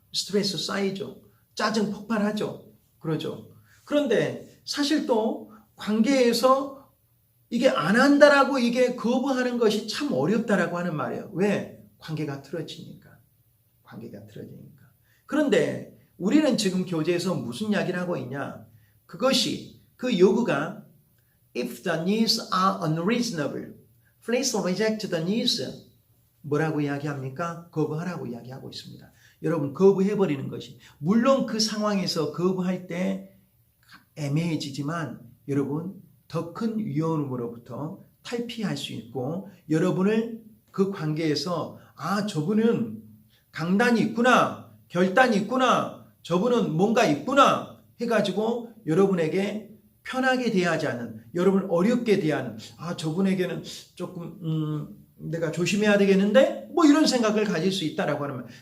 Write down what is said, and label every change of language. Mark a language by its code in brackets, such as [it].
[ko] 스트레스 쌓이죠. 짜증 폭발하죠. 그러죠. 그런데 사실 또 관계에서 이게 안 한다라고 이게 거부하는 것이 참 어렵다라고 하는 말이에요. 왜? 관계가 틀어지니까. 관계가 틀어지니까. 그런데 우리는 지금 교재에서 무슨 이야기를 하고 있냐? 그것이 그 요구가 [en] if the needs are unreasonable, please reject the needs. [ko] 뭐라고 이야기합니까? 거부하라고 이야기하고 있습니다. 여러분 거부해버리는 것이 물론 그 상황에서 거부할 때 애매해지지만 여러분 더 큰 위험으로부터 탈피할 수 있고 여러분을 그 관계에서 저분은 강단이 있구나, 결단이 있구나, 저분은 뭔가 있구나 해가지고 여러분에게 편하게 대하지 않는, 여러분을 어렵게 대하는, 저분에게는 조금 내가 조심해야 되겠는데 뭐 이런 생각을 가질 수 있다라고 하는 말.